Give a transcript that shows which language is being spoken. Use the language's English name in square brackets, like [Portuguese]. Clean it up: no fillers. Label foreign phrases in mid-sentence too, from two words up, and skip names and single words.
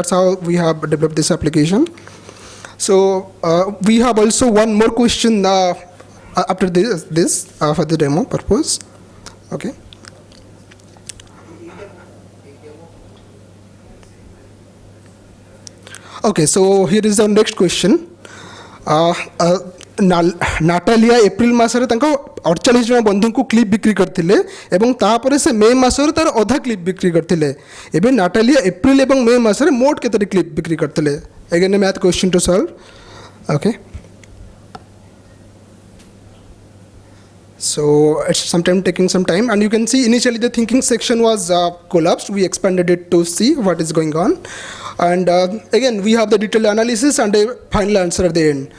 [English] That's how we have developed this application. So we have also one more question after this for the demo purpose. Okay. Okay, so here is the next question. [Odia] ନାଟାଲିଆ ଏପ୍ରିଲ ମାସରେ ତାଙ୍କ 48 ଜଣ ବନ୍ଧୁ କୁ କ୍ଲିପ ବିକ୍ରି କରିଥିଲେ ଏବଂ ତାପରେ ସେ ମେ ମାସରେ ତାର ଅଧା କ୍ଲିପ ବିକ୍ରି କରିଥିଲେ. ଏବେ ନାଟାଲିଆ ଏପ୍ରିଲ ଏବଂ ମେ ମାସରେ ମୋଟ କେତେ କ୍ଲିପ ବିକ୍ରି କରିଥିଲେ. [English] अगेन a math question to solve. Okay, so it's sometime taking some time, and you can see initially the thinking section was collapsed. We expanded it to see what is going on, and again we have the detailed analysis and a final answer at the end.